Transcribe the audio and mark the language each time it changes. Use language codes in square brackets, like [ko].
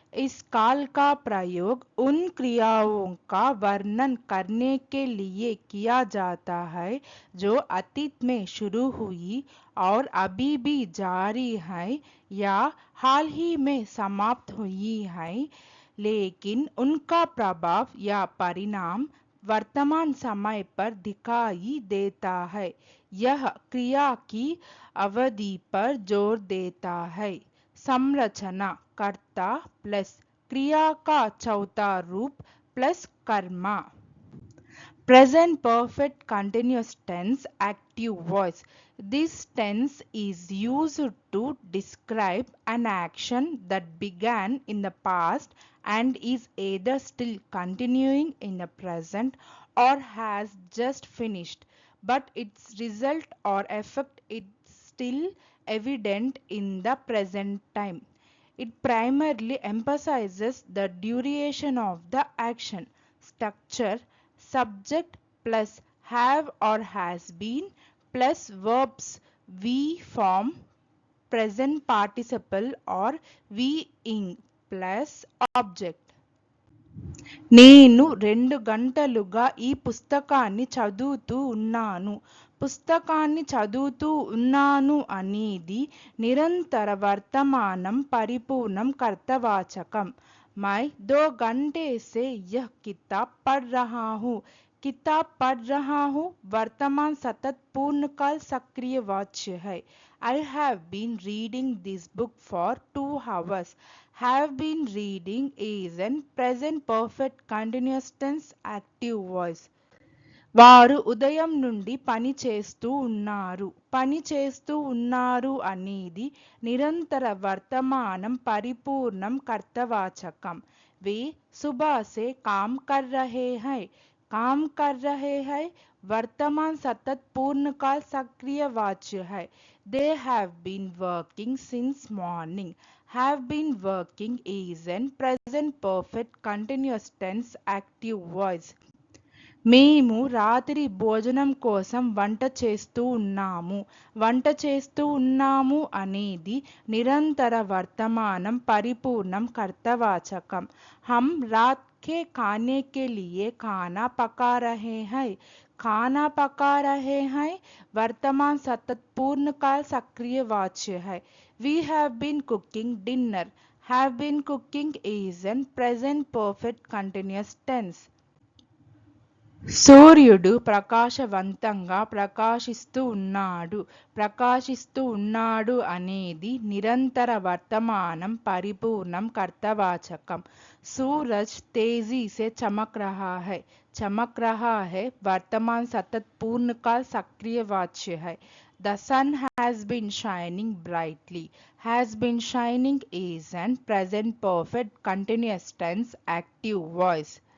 [hi] इस काल का प्रयोग उन क्रियाओं का वर्णन करने के लिए किया जाता है जो अतीत में शुरू हुई और अभी भी जारी है या हाल ही में समाप्त हुई है, लेकिन उनका प्रभाव या परिणाम वर्तमान समय पर दिखाई देता है। यह क्रिया की अवधि पर जोर देता है। संरचना कर्ता प्लस क्रिया का चौथा रूप plus Karma. [en] Present perfect continuous tense active voice. This tense is used to describe an action that began in the past and is either still continuing in the present or has just finished, but its result or effect is still evident in the present time. It primarily emphasizes the duration of the action. Structure subject plus have or has been plus verbs we form present participle or we ing plus object. [te] నేను 2 గంటలుగా ఈ పుస్తకాన్ని చదువుతూ ఉన్నాను. పుస్తకాన్ని చదువుతూ ఉన్నాను అనేది నిరంతర వర్తమానం పరిపూర్ణం కర్తవాచకం. [hi] मैं 2 घंटे से यह किताब पढ़ रहा हूँ. किताब पढ़ रहा हूँ वर्तमान सतत पूर्णकाल सक्रिय वाच्य है. [en] I have been reading this book for 2 hours. Have been reading is an present perfect continuous tense active voice. [te] వారు ఉదయం నుండి పని చేస్తూ ఉన్నారు. పని చేస్తూ ఉన్నారు అనేది నిరంతర వర్తమానం పరిపూర్ణం కర్తవాచకం. [hi] वे सुबह से काम कर रहे हैं. काम कर रहे हैं वर्तमान सतत पूर्णकाल सक्रिय वाच्य है. [en] They have been working since morning. Have been working is an present perfect continuous tense active voice. [te] మేము రాత్రి భోజనం కోసం వంట చేస్తూ ఉన్నాము. వంట చేస్తూ ఉన్నాము అనేది నిరంతర వర్తమానం పరిపూర్ణం కర్తవాచకం. [hi] हम रात के खाने के लिए खाना पका रहे हैं. खाना पका रहे हैं वर्तमान सतत पूर्णकाल सक्रिय वाच्य है. [en] We have been cooking dinner. Have been cooking is an present perfect continuous tense. [te] సూర్యుడు ప్రకాశవంతంగా ప్రకాశిస్తూ ఉన్నాడు. ప్రకాశిస్తూ ఉన్నాడు అనేది నిరంతర వర్తమానం పరిపూర్ణం కర్తవాచకం. [hi] सूरज तेजी से चमक रहा है. चमक रहा है वर्तमान सतत पूर्णकाल सक्रिय वाच्य है. [en] The sun has been shining brightly. Has been shining is an present perfect continuous tense active voice.